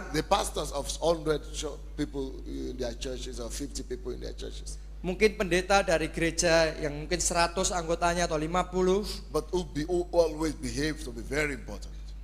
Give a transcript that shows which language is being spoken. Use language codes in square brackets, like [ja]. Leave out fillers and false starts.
[en] The pastors of 100 people in their churches or 50 people in their churches. [id] Mungkin pendeta dari gereja yang mungkin 100 anggotanya atau 50. [en] But who always behave to be very important.